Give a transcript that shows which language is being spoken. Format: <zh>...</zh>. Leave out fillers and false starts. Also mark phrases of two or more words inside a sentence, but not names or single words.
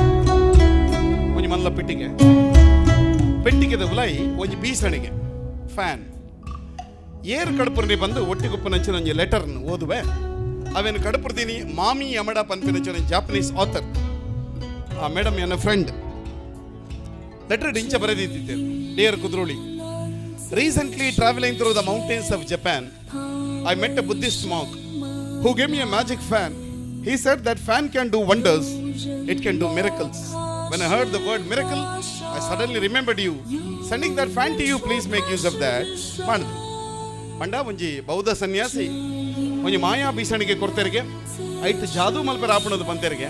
<tcy>ಒಂಜಿ ಮಲ್ಲ ಪೆಟ್ಟಿಗೆದ ಉಲಾಯಿ ಒಂಜಿ ಬೀಸಣಿಗೆ ಫ್ಯಾನ್ ಏರ್ ಕಡಪುರ್ನಿ ಬಂದು ಒಟ್ಟಿಗುಪ್ಪನಂಚಿನ ಒಂಜಿ ಲೆಟರ್ನ ಓದುವೆ. ಅವೇನು ಕಡಪುರ್ದೀನಿ ಮಾಮಿ ಯಮಡ ಪನ್ಪಿನಂಚಿನ</tcy> <en>Japanese author.</en> <tcy>ಆ ಮೇಡಮ್ ಎನ್ನ ಫ್ರೆಂಡ್ ಲೆಟರ್ ಇಂಚ ಬರೆದಿದ್ದಿದ್ದೆ.</tcy> <en>ಡಿಯರ್ ಕುದ್ರೋಳಿ, recently traveling through the mountains of Japan I met a Buddhist monk who gave me a magic fan. He said that fan can do wonders, it can do miracles. When I heard the word miracle, I suddenly remembered you. Sending that fan to you, please make use of that.</en> <tcy>ಪಂಡ ಒಂಜಿ ಬೌದ್ಧ ಸನ್ಯಾಸಿ ಒಂಜಿ ಮಾಯಾ ಬೀಸಣಿಗೆ ಕೊಡ್ತೇರಿಗೆ ಐಟ್ ಜಾದು ಮಲ್ಪರ ಆಪಣದು ಬಂತೇರಿಗೆ.</tcy>